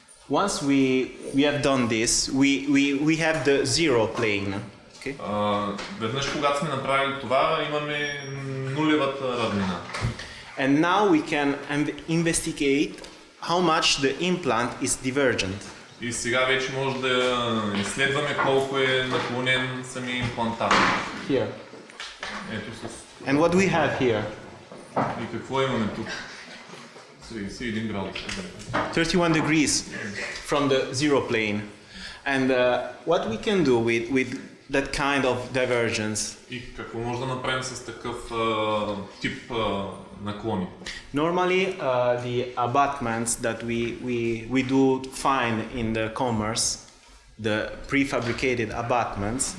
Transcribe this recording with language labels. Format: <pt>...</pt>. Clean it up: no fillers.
<en>Once we have done this, we have the zero plane. Okay?</en> <bg>Веднъж когато сме направили това, имаме нулевата равнина.</bg> <en>And now we can investigate how much the implant is divergent.</en> <bg>И сега вече може да изследваме колко е наклонен самия имплантат.</bg> <en>Here.</en> <bg>Ето с...</bg> <en>And what we have here?</en> <bg>И какво имаме тук? 31 градуса.</bg> <en>31 degrees from the zero plane. And what we can do with that kind of divergence?</en> <bg>И какво може да направим с такъв тип наклони?</bg> <en>Normally, the abutments that we do find in the commerce, the prefabricated abutments.</en>